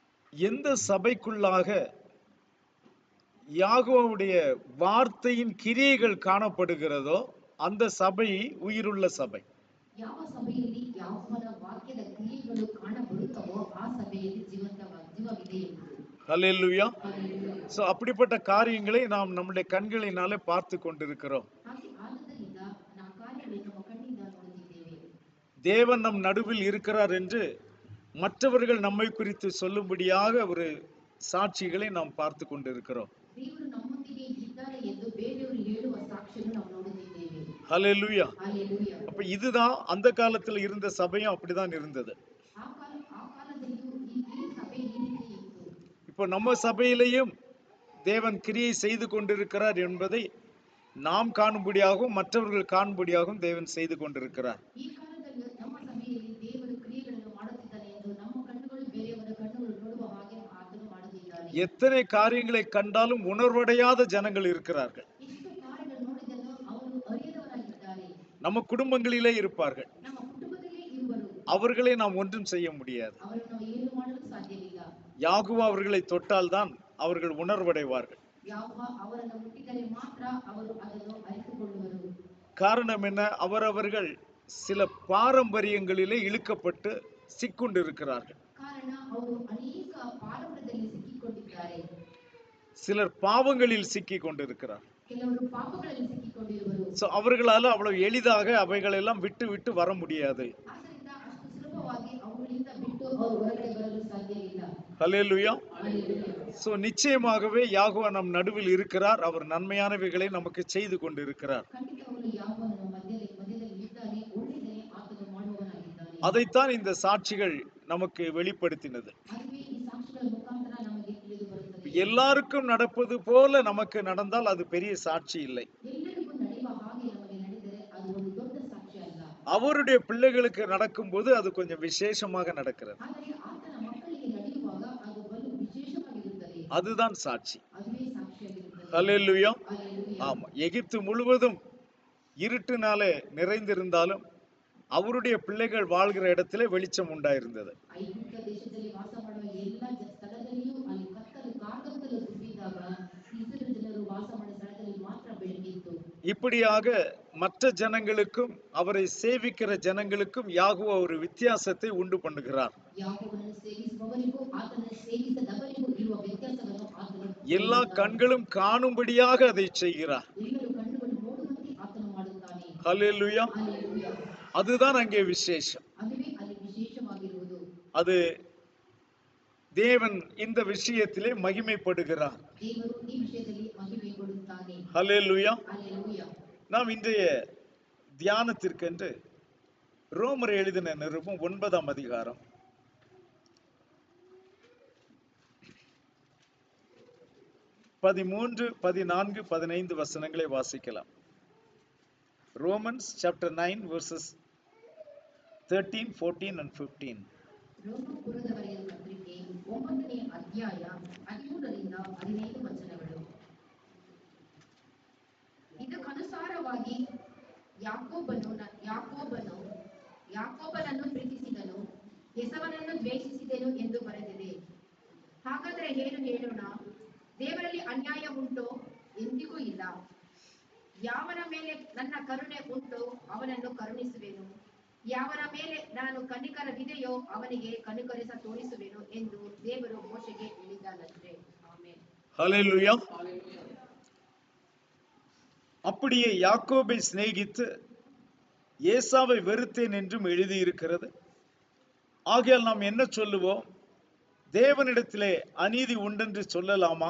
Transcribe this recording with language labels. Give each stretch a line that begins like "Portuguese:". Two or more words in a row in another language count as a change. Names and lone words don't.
Tamil: எந்த சபைக்குள்ளாக யாகோவுடைய வார்த்தையின் கிரியைகள் காணப்படுகிறதோ அந்த சபை உயிருள்ள சபை.
Kannada: ಯಾವ ಸಭೆಯಲ್ಲಿ ಯಾವನ ವಾಕ್ಯದ ಕ್ರಿಯೆಗಳು ಕಾಣಬರುತ್ತವೋ ಆ ಸಭೆಯಲ್ಲಿ ಜೀವವಿದೆ ಎಂಬುದು.
Tamil: ஹல்லேலூயா.
English: Hallelujah.
Tamil: சோ அப்படிப்பட்ட காரியங்களை நாம் நம்முடைய கண்களினாலே பார்த்து கொண்டிருக்கிறோம்.
Kannada: ಹಾಗೆ ಆದುದರಿಂದ ಆ ಕಾರ್ಯಗಳನ್ನು ನಮ್ಮ ಕಣ್ಣಿಂದ ನೋಡುತ್ತಿದ್ದೇವೆ.
Tamil: தேவன் நம் நடுவில் இருக்கிறார் என்று மற்றவர்கள் நம்மை குறித்து சொல்லும்படியாக ஒரு சாட்சிகளை நாம் பார்த்து கொண்டிருக்கிறோம்.
Kannada: ದೇವರು ನಮ್ಮೊಂದಿಗೆ ಇದ್ದಾರೆ ಎಂದು ಬೇರೆಯವರು ಹೇಳುವ ಸಾಕ್ಷಿಯನ್ನು ನಾವು ನೋಡುತ್ತಿದ್ದೇವೆ.
Tamil: ஹல்லேலூயா.
English: Hallelujah.
Tamil: அப்ப இதுதான் அந்த காலத்துல இருந்த சபையும் அப்படிதான் இருந்தது.
Kannada: ಆ ಕಾಲದಲ್ಲಿಯೂ ಈ ಸಭೆ ಈ ರೀತಿ ಇತ್ತು.
Tamil: இப்போ நம்ம சபையிலையும் தேவன் கிரியை செய்து கொண்டிருக்கிறார் என்பதை நாம் காணும்படியாகவும் மற்றவர்கள் காணும்படியாகவும் தேவன் செய்து கொண்டிருக்கிறார்.
Kannada: ಈ ಕಾಲದಲ್ಲಿ ನಮ್ಮ ಸಭೆಯಲ್ಲಿ ದೇವರು ಕ್ರಿಯೆಗಳನ್ನು ಮಾಡುತ್ತಿದ್ದಾನೆ ಎಂದು ನಮ್ಮ ಕಣ್ಣುಗಳು ಬೇರೆಯವರ ಕಣ್ಣುಗಳು ನೋಡುವ ಹಾಗೆ ಆತನು ಮಾಡುತ್ತಿದ್ದಾನೆ.
Tamil: எத்தனை காரியங்களை கண்டாலும் உணர்வடையாத ஜனங்கள் இருக்கிறார்கள்.
Kannada: ಎಷ್ಟು ಕಾರ್ಯಗಳು ನೋಡಿದರೂ ಅವರು ಅರಿಯದವರಾಗಿದ್ದಾರೆ.
Tamil: நம்ம குடும்பங்களிலே இருப்பார்கள்.
Kannada: ನಮ್ಮ ಕುಟುಂಬದಲ್ಲೇ ಇರುವರು.
Tamil: அவர்களை நாம் ஒன்றும் செய்ய முடியாது.
Kannada: ಅವರನ್ನು ಏನು ಮಾಡಲು ಸಾಧ್ಯವಿಲ್ಲ.
Tamil: யாகுவா அவர்களை தொட்டால்தான் அவர்கள் உணர்வடைவார்கள்.
Kannada: ಯಾಹೋವ ಅವರನ್ನು ಮುಟ್ಟಿದರೆ ಮಾತ್ರ ಅವರು ಅದನ್ನು ಅರಿತುಕೊಳ್ಳುವರು.
Tamil: காரணம் என்ன? அவரவர்கள் சில பாரம்பரியங்களிலே இழுக்கப்பட்டு சிக்குண்டிருக்கிறார்கள்.
Kannada: ಕಾರಣ ಅವರು ಅನೇಕ ಪಾಪದಲ್ಲಿ ಸಿಕ್ಕಿಕೊಂಡಿದ್ದಾರೆ.
Tamil: சிலர் பாவங்களில் சிக்கிக் கொண்டிருக்கிறார்.
Kannada: ಕೆಲವರು ಪಾಪಗಳಲ್ಲಿ ಸಿಕ್ಕಿಕೊಂಡಿರುವರು.
Tamil: சோ அவர்களால அவ்வளவு எளிதாக அவைகளெல்லாம் விட்டு விட்டு வர முடியாது.
Kannada: ಆದ್ದರಿಂದ ಅಷ್ಟು ಸುಲಭವಾಗಿ ಅವುಗಳಿಂದ ಬಿಟ್ಟು ಅವರು ಹೊರಗಡೆ ಬರಲು ಸಾಧ್ಯವಿಲ್ಲ.
Tamil: ஹல்லேலூயா.
English: Hallelujah.
Tamil: சோ நிச்சயமாகவே யாகோவா நம் நடுவில் இருக்கிறார். அவர் நன்மையானவைகளை நமக்கு செய்து கொண்டிருக்கிறார்.
Kannada: ಖಂಡಿತವಾಗಲೂ ಯಾವನು ಮಧ್ಯದಲ್ಲಿ ಇದ್ದಾನೆ, ಒಳ್ಳೆಯದನ್ನೇ ಆತನು ಮಾಡುವವನಾಗಿದ್ದಾನೆ.
Tamil: அதைத்தான் இந்த சாட்சிகள் நமக்கு வெளிப்படுத்தினது.
Kannada: அதுவே ಈ ಸಾಕ್ಷಿಗಳ ಮುಖಾಂತರ ನಮಗೆ ತಿಳಿದು ಬರುತ್ತದೆ.
Tamil: எல்லாருக்கும் நடப்பது போல நமக்கு நடந்தால் அது பெரிய சாட்சி இல்லை.
Kannada: ಎಲ್ಲರಿಗೂ ನಡೆಯುವ ಹಾಗೆ ನಮಗೆ ನಡೆದರೆ ಅದು ಒಂದು ದೊಡ್ಡ ಸಾಕ್ಷಿ ಅಲ್ಲ.
Tamil: அவருடைய பிள்ளைகளுக்கு நடக்கும்போது அது கொஞ்சம் விசேஷமாக நடக்கிறது.
Kannada: ಆದರೆ ಆತನ ಮಕ್ಕಳಿಗೆ ನಡೆಯುವಾಗ ಅದು ಬಲು ವಿಶೇಷವಾಗಿರುತ್ತದೆ.
Tamil: அதுதான் சாட்சி.
Kannada: ಅದುವೇ ಸಾಕ್ಷಿಯಾಗಿರುತ್ತದೆ.
Tamil: ஹல்லேலூயா.
English: Hallelujah.
Tamil: ஆமா, எகிப்து முழுவதும் இருட்டினாலே நிறைந்திருந்தாலும் அவருடைய பிள்ளைகள் வாழ்கிற இடத்திலே வெளிச்சம் உண்டாயிருந்தது.
Kannada: ಐಗುಪ್ತ ದೇಶದಲ್ಲಿ ವಾಸ ಮಾಡುವ ಎಲ್ಲ ಸ್ಥಳದಲ್ಲಿಯೂ ಅಲ್ಲಿ ಕತ್ತಲು ಕಾಕತ್ತಲು ತುಂಬಿದಾಗ ಇಸ್ರಾಯೇಲ್ ಜನರು ವಾಸ ಮಾಡುವ ಸ್ಥಳದಲ್ಲಿ ಮಾತ್ರ ಬೆಳಕಿತ್ತು.
Tamil: இப்படியாக மற்ற ஜனங்களுக்கும் அவரை சேவிக்கிற ஜனங்களுக்கும் யாகுவா ஒரு வித்தியாசத்தை உண்டு பண்ணுகிறார்.
Kannada: ಯಾಕೋಬನನ್ನು ಸೇವಿಸುವವರಿಗೂ ಆತನನ್ನು ಸೇವಿಸದವರಿಗೂ ಇರುವ ವ್ಯತ್ಯಾಸವನ್ನು ಆತನು
Tamil: எல்லா கண்களும் காணும்படியாக அதை செய்கிறார்.
Kannada: ಎಲ್ಲರೂ ಕಣ್ಣುಗಳು ನೋಡುವಂತೆ ಆತನು ಮಾಡುತ್ತಾನೆ.
Tamil: ஹல்லேலூயா.
English: Hallelujah.
Tamil: அதுதான் அங்கே விசேஷம்.
Kannada: ಅದುವೇ ಅಲ್ಲಿ ವಿಶೇಷವಾಗಿರುವುದು.
Tamil: அது தேவன் இந்த விஷயத்திலே மகிமைப்படுகிறார்.
Kannada: ದೇವರು ಈ ವಿಷಯದಲ್ಲಿ ಮಹಿಮೆ ಕೊಡುತ್ತಾನೆ.
Tamil: ஹல்லேலூயா.
English: Hallelujah.
Tamil: நாம் இன்றைய தியானத்திற்கென்று ரோமர் எழுதின நிருபம் 9ஆம் அதிகாரம் 13, 14, 15 வசனங்களை வாசிக்கலாம்.
English: Romans chapter 9 verses 13, 14 and 15.
Kannada: ರೋಮಪುರದವರೆಯ ಪತ್ರಿಕೆ 9ನೇ ಅಧ್ಯಾಯ 13ರಿಂದ 15 ವಚನಗಳು. ಇದಕ್ಕನುಸಾರವಾಗಿ ಯಾಕೋಬನನ್ನು ಪ್ರೀತಿಸಿದನು, ಎಸವನನ್ನು ದ್ವೇಷಿಸಿದನು ಎಂದು ಬರೆದಿದೆ. ಹಾಗಾದರೆ ಏನು ಹೇಳೋಣ? ದೇವರಲ್ಲಿ ಅನ್ಯಾಯ ಉಂಟೋ? ಎಂದಿಗೂ ಇಲ್ಲ. ಯಾವನ ಮೇಲೆ ನನ್ನ ಕರುಣೆ ಉಂಟೋ ಅವನನ್ನು ಕರುಣಿಸುವೆನು, ಯಾವನ ಮೇಲೆ ನಾನು ಕನಿಕರವಿದೆಯೋ ಅವನಿಗೆ ಕನಿಕರಿಸ ತೋರಿಸುವೆನು ಎಂದು ದೇವರು ಮೋಶೆಗೆ ಹೇಳಿದ್ದಾನಂತೆ. ಆಮೆನ್.
Tamil: ஹல்லேலூயா. அப்படியே யாக்கோபை சிநேகித்து ஏசாவை வெறுத்தேன் என்றும் எழுதியிருக்கிறது. ஆகையால் நாம் என்ன சொல்லுவோம்? தேவனிடத்திலே அநீதி உண்டென்று சொல்லலாமா?